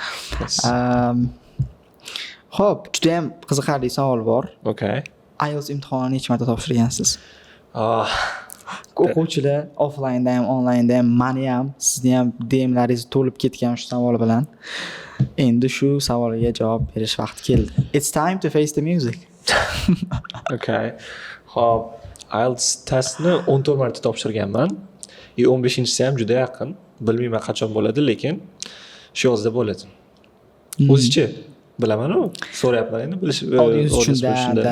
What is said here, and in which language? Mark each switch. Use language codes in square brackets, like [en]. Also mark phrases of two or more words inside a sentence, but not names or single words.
[uz] Xo'p, juda ham qiziqarli savol bor. Okay. IELTS imtihonini necha marta topshirgansiz? O'quvchilar offline da ham, online da ham, meni ham, sizni ham DMlaringiz to'lib ketgan shu savol bilan. Endi shu savolga javob berish vaqti keldi. [en] It's time to face the music. Okay. [uz] Xo'p, IELTS testni 14 marta topshirganman. 15-inchisi ham juda yaqin. Bilmayman qachon bo'ladi, lekin shu yozda bo'ladi. O'zicha bilaman-ku. So'rayapman endi bilish audience uchun da.